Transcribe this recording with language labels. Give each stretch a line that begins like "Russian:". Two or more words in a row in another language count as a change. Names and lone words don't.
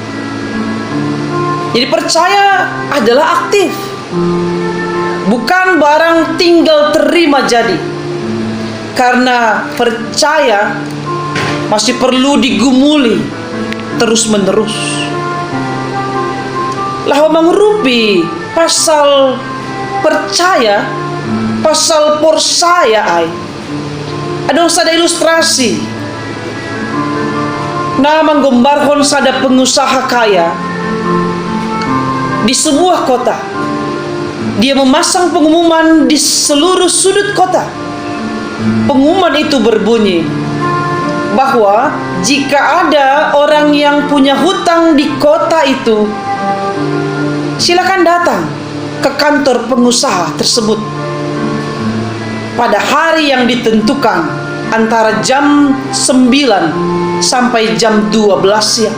Indonesian: Jadi percaya adalah aktif, bukan barang tinggal terima jadi. Karena percaya masih perlu digumuli, terus-menerus.
Batak Simalungun: Lah mangrupi pasal percaya, pasal persaya ai.
Indonesian: Ada sada ilustrasi. Nah menggambarkan sada pengusaha kaya di sebuah kota. Dia memasang pengumuman di seluruh sudut kota. Pengumuman itu berbunyi bahwa jika ada orang yang punya hutang di kota itu, silakan datang ke kantor pengusaha tersebut pada hari yang ditentukan antara jam 9 sampai jam 12 siang.